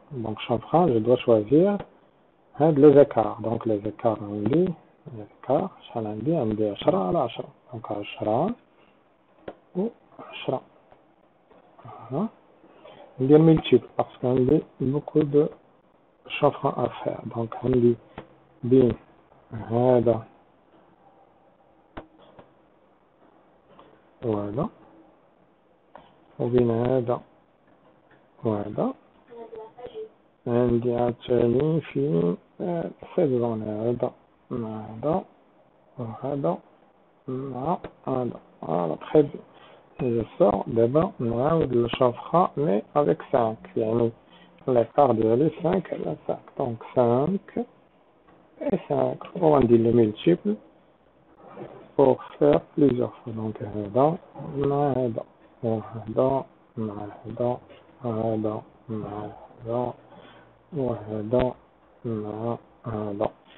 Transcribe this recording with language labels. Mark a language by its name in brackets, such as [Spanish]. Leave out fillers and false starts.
[French] Donc, chanfrein, je dois choisir les écarts. Donc, les écarts, [Arabic] عندي 10 على 10. [French] Donc, 10 و 10. Voilà. [Arabic] ندير [French] multiple parce qu'on a beaucoup de chanfreins à faire. [Arabic] Donc, عندي بين هذا وهذا وبين هذا وهذا عندي عاوتاني في سيزون هذا مع هذا وهذا مع هذا. [French] Voilà, très bien. Je sors d'abord [Arabic] نعاود الشفرة [French] mais avec 5 [Arabic] يعني [French] l'écart [Arabic] ديالي 5 على 5. [French] Donc 5 et 5. On dit le multiple pour faire plusieurs fois. [Arabic] Donc هذا مع هذا وهذا مع هذا وهذا مع هذا وهذا مع هذا.